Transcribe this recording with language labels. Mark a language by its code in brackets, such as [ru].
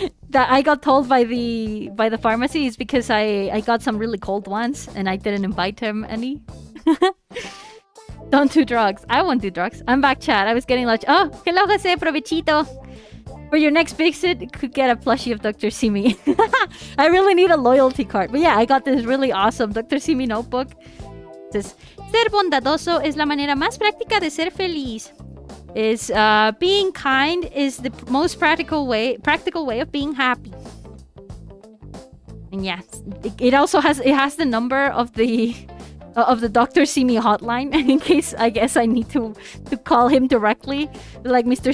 [en] That I got told by the pharmacy is because I got some really cold ones and I didn't invite him any. Don't do drugs. I won't do drugs. I'm back, chat. I was getting lunch. Oh, hello, Jose. Provechito. For your next visit, could get a plushie of Dr. Simi. I really need a loyalty card. But yeah, I got this really awesome Dr. Simi notebook. It says, [es] ser bondadoso es la manera más práctica de ser feliz. [en] Is being kind is the most practical way of being happy. And yeah, it also has the number of the Dr. Simi hotline in case I guess I need to call him directly. Like, Mr.